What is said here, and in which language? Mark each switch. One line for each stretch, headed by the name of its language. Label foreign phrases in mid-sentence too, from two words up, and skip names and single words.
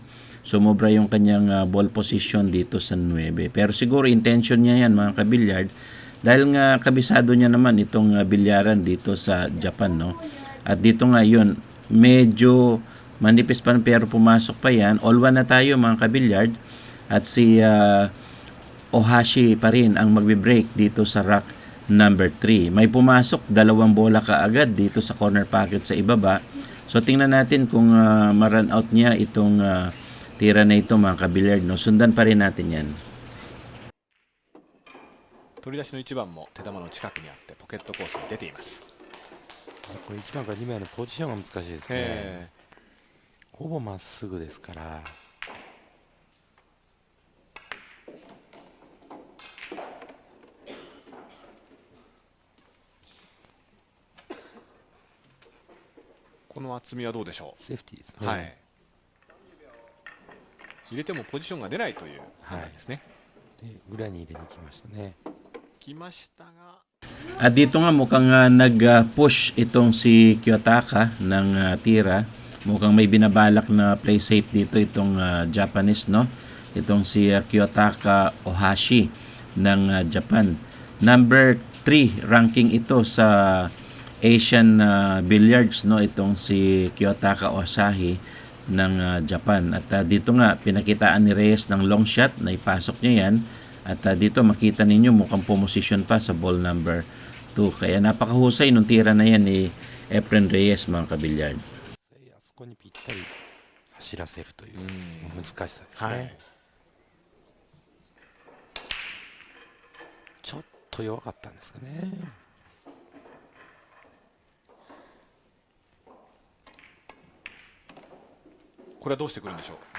Filipino: Sumobra yung kanyang
English: ball position
Filipino: dito sa 9. Pero siguro intention niya yan, mga kabilyard, dahil nga kabisado niya naman itong bilyaran dito sa Japan, no. At dito nga yun, medyo manipis pa pero pumasok pa yan.
English: All one
Filipino: na tayo, mga kabilyard, at si Ohashi pa rin ang magbe-break dito sa rack number 3. May pumasok, 2 bola kaagad dito sa
English: corner pocket
Filipino: sa ibaba. So tingnan natin kung ma-run out niya itong tira na ito, mga kabilyard, no. Sundan pa rin natin yan.
Japanese: 取り出しの1番も手玉の近くにあってポケットコースに出ています。これ1番から2番のポジションが難しいですね。ほぼまっすぐですから。この厚みはどうでしょう。セーフティーですね。はい。入れてもポジションが出ないという判断ですね。で裏に入れに来ましたね。来ましたが。
Filipino: At dito nga mukhang nag-push itong si Kiyotaka ng tira. Mukhang may binabalak na
English: play safe
Filipino: dito itong Japanese, no. Itong si Kiyotaka Ohashi ng Japan. Number 3 ranking ito sa
English: Asian billiards,
Filipino: no, itong si Kiyotaka Ohashi ng Japan. At dito nga pinakitaan ni Reyes ng
English: long shot
Filipino: na ipasok niya yan. At dito makita ninyo mukhang pumosisyon pa sa
English: ball number
Filipino: 2. Kaya napakahusay nung tira na yan ni Efren Reyes, mga kabilyard.
Japanese: あそこにぴったり走らせるという難しさですね。はい。ちょっと弱かったんですかね。これはどうしてくるんでしょう。